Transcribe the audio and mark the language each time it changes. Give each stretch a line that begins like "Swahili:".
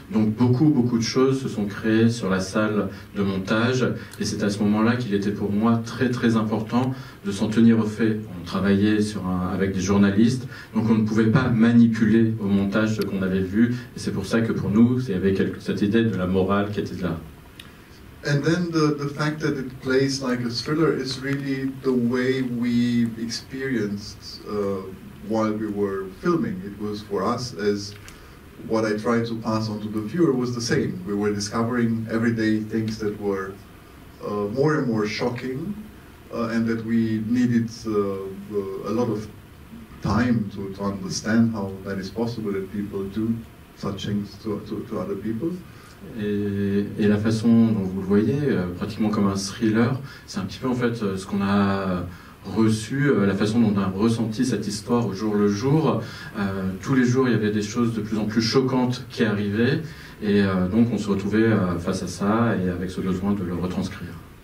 French: Donc beaucoup de choses se sont créées sur la salle de montage, et c'est à ce moment-là qu'il était pour moi très important de s'en tenir aux faits. On travaillait avec des journalistes, donc on ne pouvait pas manipuler au montage ce qu'on avait vu, et c'est pour ça que pour nous, il y avait cette idée de la morale qui était là.
English: And then the fact that it plays like a thriller is really the way we experienced while we were filming. It was for us, as what I tried to pass on to the viewer was the same. We were discovering everyday things that were more and more shocking, and that we needed a lot of time to understand how that is possible, that people do such things to other people.
French: Et la façon dont vous le voyez, pratiquement comme un thriller, c'est un petit peu en fait ce qu'on a reçu, la façon dont on a ressenti cette histoire au jour le jour. Tous les jours, il y avait des choses de plus en plus choquantes qui arrivaient, et donc on se retrouvait face à ça et avec ce besoin de le retranscrire.